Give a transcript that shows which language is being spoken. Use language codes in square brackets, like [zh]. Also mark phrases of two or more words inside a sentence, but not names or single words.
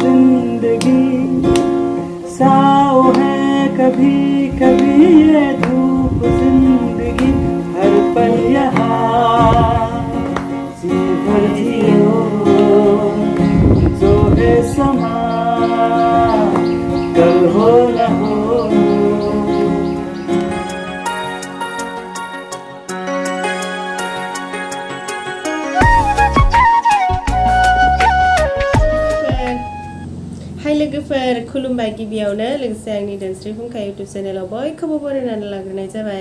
[hi] जिंदगी साओ है कभी कभी ये धूप जिंदगी हर पल यहाँ जी भर जियो जो है समा कल हो न हो [brx] लोगोफोर खुलुमबाय गिबियावनो लोगोसे आंनि दोनस्रि फुंखा इउटुब चेनेलाव बयखौबो बरायनानै लाग्रोनाय जाबाय।